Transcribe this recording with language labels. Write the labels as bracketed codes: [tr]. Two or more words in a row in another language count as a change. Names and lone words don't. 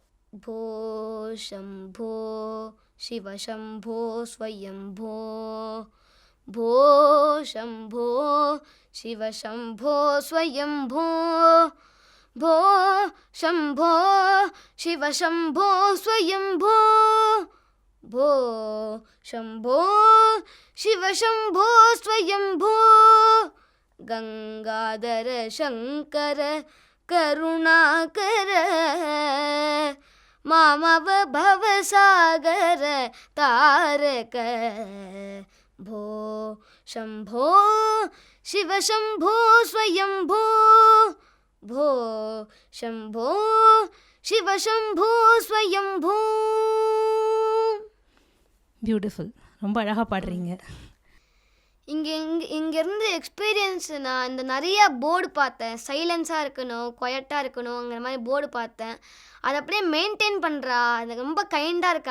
[sa] भोशम्भो शिवशम्भो स्वयम्भो, भोशम्भो शिवशम्भो स्वयम्भो, भोशम्भो शिवशम्भो स्वयम्भो, भो शम्भो शिव शम्भो स्वयम्भो, गंगाधर शंकर करुणाकर, मामव भवसागर तारक, भो शम्भो शिव शम्भो स्वयम्भो, भो शम्भो शिव शम्भो स्वयम्भो. [ta] பியூட்டிஃபுல். ரொம்ப அழகாக பாடுறீங்க. இங்கேருந்து எக்ஸ்பீரியன்ஸ் நான் நிறையா போர்டு பார்த்தேன். சைலன்ஸாக இருக்கணும், குவைட்டாக இருக்கணுங்கிற மாதிரி போர்டு பார்த்தேன். அதை அப்படியே மெயின்டைன் பண்ணுறா. அது ரொம்ப கைண்டாக இருக்கா.